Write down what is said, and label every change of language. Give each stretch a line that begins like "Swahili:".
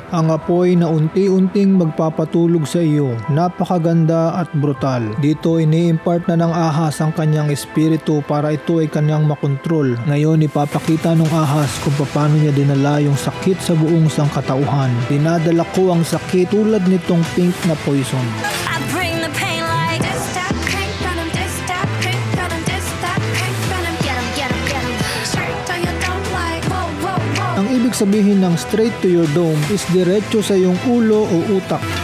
Filipino: Ang apoy na unti-unting magpapatulog sa iyo. Napakaganda at brutal. Dito ini-impart na ng ahas ang kanyang espiritu para ito ay kanyang makontrol. Ngayon ipapakita ng ahas kung paano niya dinala yung sakit sa buong sangkatauhan. Dinadala ko ang sakit tulad nitong pink na poison.
English: I bring the pain like this, that pink venom, this, that pink venom, this, that pink venom. Get 'em, get 'em, get 'em. Straight to your dome like whoa, whoa, whoa.
Filipino: Ang ibig sabihin ng
English: straight to your dome
Filipino: is diretso sa iyong ulo o utak.